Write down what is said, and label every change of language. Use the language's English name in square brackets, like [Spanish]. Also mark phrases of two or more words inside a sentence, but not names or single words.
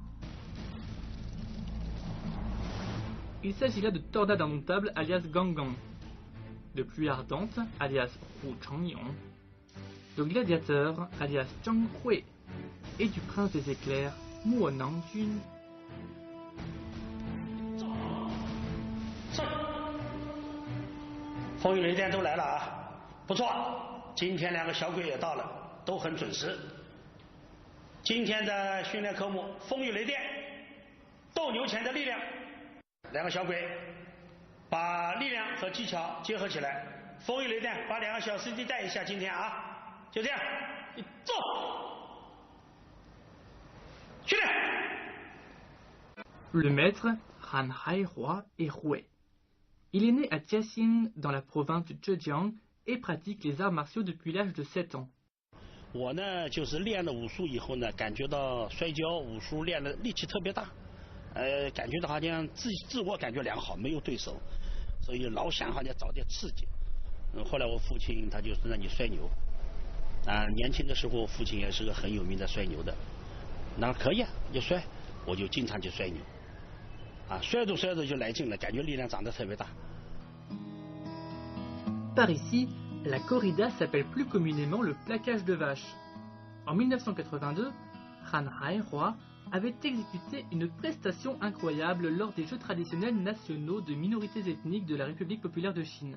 [French] Il s'agit là de tornades indomptables alias Gangang, de pluie ardente alias Hu Changyong, de gladiateurs alias Zhang Hui et du prince des éclairs Mo Nangjun. [Chinese] 风雨雷电都来了啊，不错，今天2个小鬼也到了，都很准时。今天的训练科目：风雨雷电、斗牛拳的力量。2个小鬼把力量和技巧结合起来。风雨雷电把2个小师弟带一下，今天啊，就这样，走，训练。 [French] Le maître Han Haihua est Hui. Il est né à Jiaxing, dans la province du Zhejiang, et pratique les arts martiaux depuis l'âge de 7 ans. [Chinese] 我呢，就是练了武术以后呢，感觉到摔跤、武术练的力气特别大，感觉到好像自我感觉良好，没有对手，所以老想好像找点刺激。后来我父亲他就是让你摔牛，年轻的时候我父亲也是个很有名的摔牛的，那可以啊，就摔，我就经常去摔牛，摔着就来劲了，感觉力量长得特别大。 [French] Par ici, la corrida s'appelle plus communément le plaquage de vaches. En 1982, Han Haihua avait exécuté une prestation incroyable lors des Jeux traditionnels nationaux de minorités ethniques de la République populaire de Chine.